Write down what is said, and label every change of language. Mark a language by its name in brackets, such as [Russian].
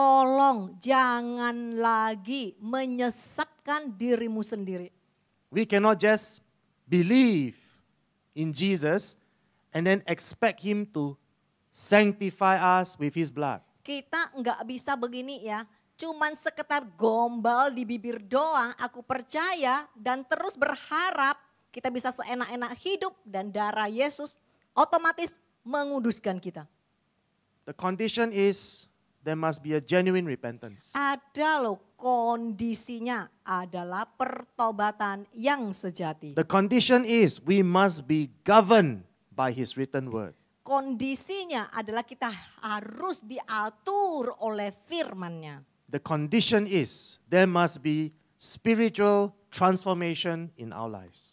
[Indonesian] Tolong jangan lagi menyesatkan dirimu sendiri. [English] We cannot just believe in Jesus and then expect Him to sanctify us with His blood. [Indonesian] Kita nggak bisa begini ya. Cuman sekedar gombal di bibir doang, aku percaya dan terus berharap kita bisa seenak-enak hidup dan darah Yesus otomatis menguduskan kita. [English] The condition is there must be a genuine repentance. [Indonesian] Ada loh kondisinya adalah pertobatan yang sejati. [English] The condition is we must be governed by His written word. [Indonesian] Kondisinya adalah kita harus diatur oleh firman-Nya. [English] The condition is there must be spiritual transformation in our lives.